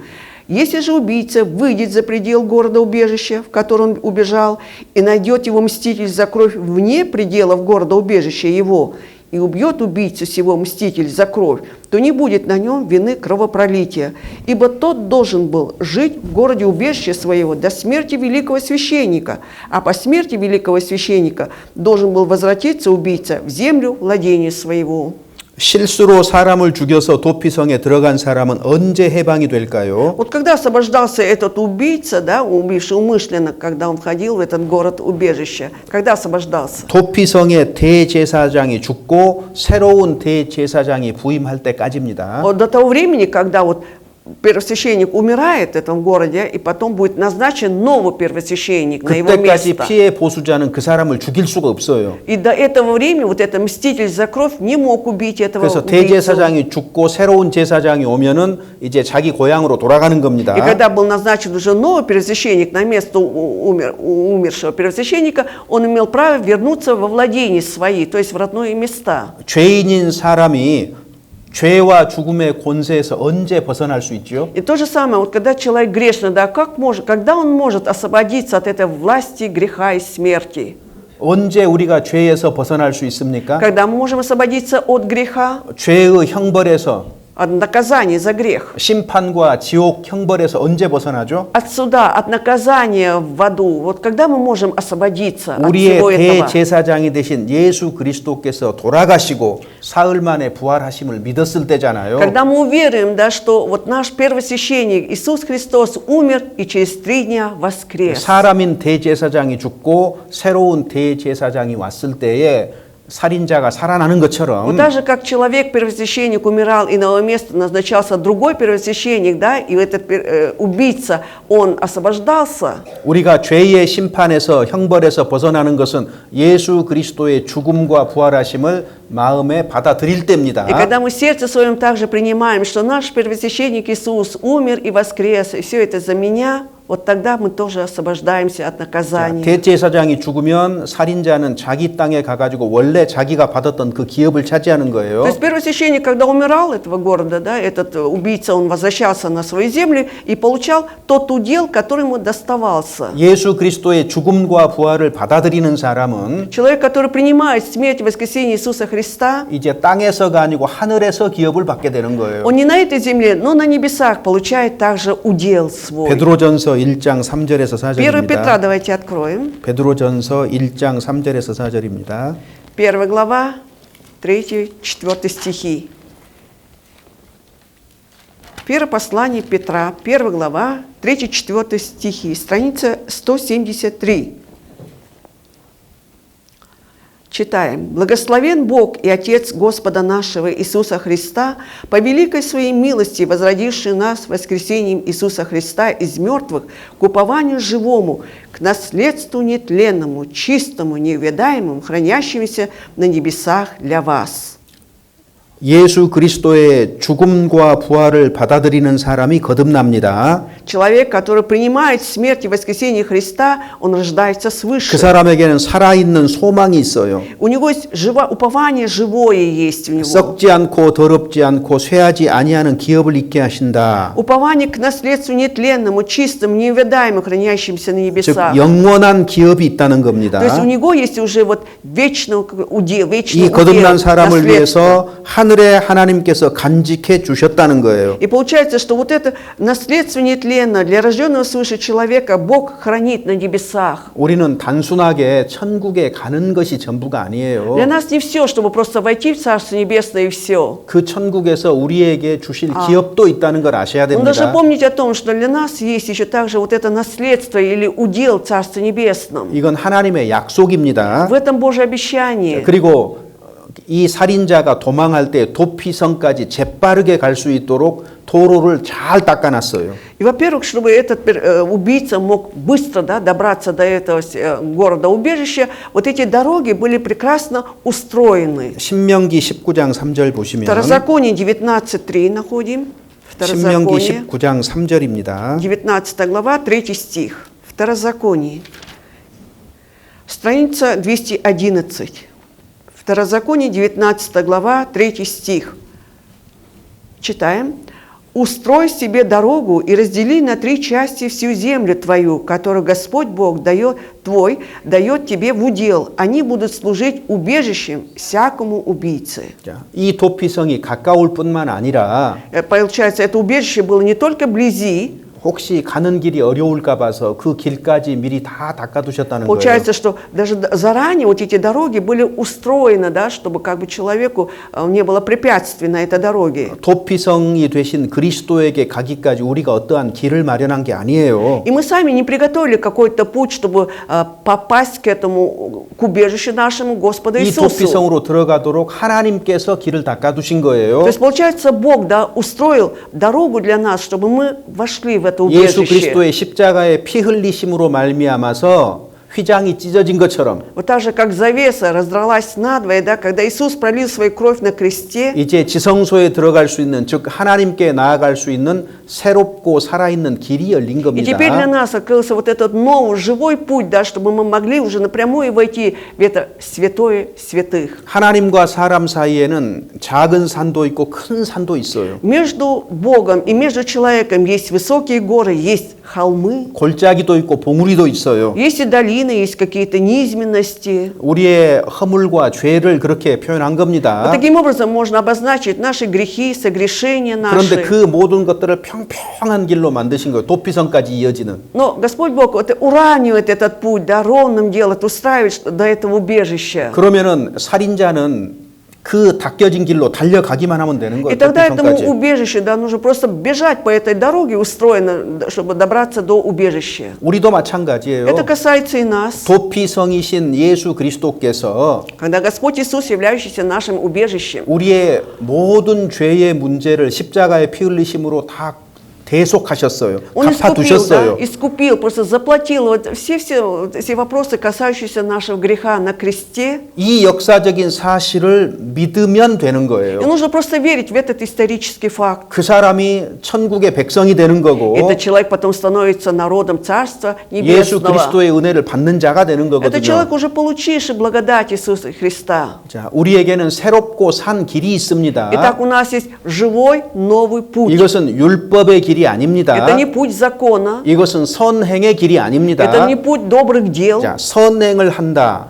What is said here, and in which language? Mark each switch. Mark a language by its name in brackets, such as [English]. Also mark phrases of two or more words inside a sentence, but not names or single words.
[Russian] Если же убийца выйдет за предел города-убежища, в который он убежал, и найдет его мститель за кровь вне пределов города-убежища его, и убьет убийцу сего мститель за кровь, то не будет на нем вины кровопролития, ибо тот должен был жить в городе убежища своего до смерти великого священника, а по смерти великого священника должен был возвратиться убийца в землю владения своего». [Korean] 실수로 사람을 죽여서 도피성에 들어간 사람은 언제 해방이 될까요? [Russian] Вот когда освобождался этот убийца, да, убивший умышленно, когда он входил в этот город-убежище, когда освобождался? [Korean] 도피성의 대제사장이 죽고 새로운 대제사장이 부임할 때까지입니다. [Russian] Вот до того времени, когда вот первосвященник умирает в этом городе, и потом будет назначен новый первосвященник на его [Korean] 그때까지 [Russian] место. [Korean] 피해 보수자는 그 사람을 죽일 수가 없어요. [Russian] И до этого времени вот этот мститель за кровь не мог убить этого [Korean] 그래서 [Russian] убийцу. [Korean] 대제사장이 죽고 새로운 제사장이 오면은 이제 자기 고향으로 돌아가는 겁니다. [Russian] И когда был назначен уже новый первосвященник на место умершего первосвященника, он имел право вернуться во владения свои, то есть в родные места. [Korean] 죄인인 사람이 죄와 죽음의 권세에서 언제 벗어날 수 있죠? [Russian] И то же самое, вот когда человек грешный, да, когда он может освободиться от этой власти греха и смерти? [Korean] 언제 우리가 죄에서 벗어날 수 있습니까? [Russian] Когда мы можем освободиться от греха, [Korean] 죄의 형벌에서 [Russian] от наказания за грех, [Korean] 심판과 지옥 형벌에서 언제 벗어나죠? [Russian] от суда, от наказания в аду. Вот когда мы можем освободиться от [Korean] 우리의 [Russian] всего этого? [Korean] 대제사장이 되신 예수 그리스도께서 돌아가시고 사흘 만에 부활하심을 믿었을 때잖아요. [Russian] Когда мы уверуем, да, что вот наш первосвященник Иисус Христос умер и через 3 дня воскрес. [Korean] 사람인 대제사장이 죽고 새로운 대제사장이 왔을 때에 살인자가 살아나는 [Russian] Вот [Korean] 것처럼 [Russian] так же, как человек, первосвященник, умирал, и на его место назначался другой первосвященник, да, и этот убийца, он освобождался. [Korean] 우리가 죄의 심판에서 형벌에서 벗어나는 것은 예수 그리스도의 죽음과 부활하심을 마음에 받아들일 때입니다. [Russian] И когда мы в сердце своем также принимаем, что наш первосвященник Иисус умер и воскрес, и все это за меня, вот тогда мы тоже освобождаемся от наказания. [Korean] 대제사장이 죽으면 살인자는 자기 땅에 가가지고 원래 자기가 받았던 그 기업을 차지하는 거예요. [Russian] То есть первосвященник, когда умирал этого города, да, этот убийца, он возвращался на свою землю и получал тот удел, который ему доставался. [Korean] 예수 그리스도의 죽음과 부활을 받아들이는 사람은 [Russian] Человек, который принимает смерть и воскресение Иисуса Христа, [Korean] 이제 땅에서가 아니고 하늘에서 기업을 받게 되는 거예요. [Russian] он не на этой земле, но на небесах получает также удел свой. [Korean] 베드로전서 1장 3절에서 [Russian] 1 Петра [Korean] 4절입니다. [Russian] давайте откроем. [Korean] 베드로전서 1장 3절에서 4절입니다. [Russian] 1 глава, 3-4 стихи. Первое послание Петра, 1 глава, 3-4 стихи, страница 173. Читаем. «Благословен Бог и Отец Господа нашего Иисуса Христа, по великой своей милости, возродивший нас воскресением Иисуса Христа из мертвых к упованию живому, к наследству нетленному, чистому, неувядаемому, хранящемуся на небесах для вас». [Korean] 예수 그리스도의 죽음과 부활을 받아들이는 사람이 거듭납니다. [Russian] Человек, который принимает смерть и воскресение Христа, он рождается свыше. [Korean] 그 사람에게는 살아있는 소망이 있어요. [Russian] У него есть упование живое есть у него. [Korean] 썩지 않고 더럽지 않고 쇠하지 아니하는 기업을 잊게 하신다. [Russian] Упование к наследству нетленному, чистому, неувядаемому, хранящемуся на [Korean] 즉 [Russian] небесах. [Korean] 영원한 기업이 있다는 겁니다. [Russian] То есть у него есть уже вот вечный удел, вечный [Korean] 이 거듭난 [Russian] удел, [Korean] 사람을 [Russian] наследство. [Korean] 위해서 하늘에 하나님께서 간직해 주셨다는 거예요. [Russian] И получается, что вот это наследство нетленно для рожденного свыше человека Бог хранит на небесах. [Korean] 우리는 단순하게 천국에 가는 것이 전부가 아니에요. [Russian] Для нас не все, чтобы просто войти в Царство Небесное и все. [Korean] 그 천국에서 우리에게 주실 기업도 있다는 걸 아셔야 [Russian] Но даже [Korean] 됩니다. [Russian] помните о том, что для нас есть еще также вот это наследство или удел в Царстве Небесном. [Korean] 이건 하나님의 약속입니다. [Russian] В этом Божье обещание. [Korean] 그리고 이 살인자가 도망할 때 도피성까지 재빠르게 갈 수 있도록 도로를 잘 닦아놨어요. [Russian] И, во-первых, чтобы этот убийца мог быстро добраться до этого города-убежища, вот эти дороги были прекрасно устроены. [Korean] 신명기 19장 3절 보시면 [Russian] Второзаконие 19.3 находим. [Korean] 신명기 [Russian] Второзаконие, [Korean] 19장 3절입니다. [Russian] 19 глава, 3 стих. Второзаконие. Страница 211. Второзаконие, 19 глава, 3 стих. Читаем. «Устрой себе дорогу и раздели на 3 части всю землю твою, которую Господь Бог твой дает тебе в удел. Они будут служить убежищем всякому убийце». [Korean] 자, 이 도피성이 가까울 뿐만 아니라 [Russian] Получается, это убежище было не только вблизи, [Korean] 혹시 가는 길이 어려울까 봐서 그 길까지 미리 다 닦아두셨다는 거예요. [Russian] получается, что даже заранее вот эти дороги были устроены, да, чтобы как бы человеку не было препятствий на этой дороге. [Korean] 도피성이 되신 그리스도에게 가기까지 우리가 어떠한 길을 마련한 게 아니에요. [Russian] И мы сами не приготовили какой-то путь, чтобы попасть к этому, к убежищу нашему Господу [Korean] 이 [Russian] Иисусу. [Korean] 도피성으로 들어가도록 하나님께서 길을 닦아두신 거예요. [Russian] То есть, получается, Бог, да, устроил дорогу для нас, чтобы мы вошли в это [Korean] 예수 [Russian] убежище. [Korean] 그리스도의 십자가의 피 흘리심으로 말미암아서 휘장이 찢어진 것처럼 [Russian] Вот так же, как завеса раздралась надвое, да, когда Иисус пролил свою кровь на кресте, [Korean] 이제 지성소에 들어갈 수 있는, 즉 하나님께 나아갈 수 있는 새롭고 살아있는 길이 열린 [Russian] и теперь для [Korean] 겁니다. [Russian] нас открылся вот этот новый, живой путь, да, чтобы мы могли уже напрямую войти в это святое святых. [Korean] 하나님과 사람 사이에는 작은 산도 있고 큰 산도 있어요. [Russian] Между Богом и между человеком есть высокие горы, есть холмы, [Korean] 골짜기도 있고 봉우리도 있어요. [Russian] есть и долины, есть какие-то низменности. [Korean] 우리의 허물과 죄를 그렇게 표현한 [Russian] Вот [Korean] 겁니다. [Russian] таким образом можно обозначить наши грехи, согрешения [Korean] 그런데 [Russian] наши. [Korean] 그 모든 것들을 평평한 길로 만드신 거예요. 도피성까지 이어지는. [Russian] Но Господь Бог вот уравнивает этот путь, да, ровным делает, устраивает до этого убежища. [Korean] 그러면은 살인자는 그 닦여진 길로 달려가기만 하면 되는 [Russian] И [Korean] 거예요. [Russian] тогда этому [Korean] 도피성까지. [Russian] убежищу, да, нужно просто бежать по этой дороге, устроено, чтобы добраться до убежища. [Korean] 우리도 마찬가지예요. [Russian] Это касается и нас. [Korean] 도피성이신 예수 그리스도께서 [Russian] Когда Господь Иисус, являющийся нашим убежищем, [Korean] 우리의 모든 죄의 문제를 십자가의 피 흘리심으로 다 대속하셨어요. [Russian] Он искупил, да, [Korean] 갚아두셨어요. [Russian] искупил, просто заплатил вот все вопросы, касающиеся нашего греха на кресте. [Korean] 이 역사적인 사실을 믿으면 되는 [Russian] И [Korean] 거예요. [Russian] нужно просто верить в этот исторический факт. [Korean] 그 사람이 천국의 백성이 되는 거고 [Russian] Этот человек потом становится народом Царства [Korean] 예수 [Russian] Небесного. [Korean] 그리스도의 은혜를 받는 자가 되는 [Russian] Это [Korean] 거거든요. [Russian] человек, уже получивший благодать Иисуса Христа. [Korean] 자, 우리에게는 새롭고 산 길이 있습니다. [Russian] Итак, у нас есть живой новый путь. [Korean] 이것은 율법의 길이 아닙니다. [Russian] Это не путь закона, [Korean] 이것은 선행의 길이 아닙니다. [Russian] это не путь добрых дел. [Korean] 자, 선행을 한다.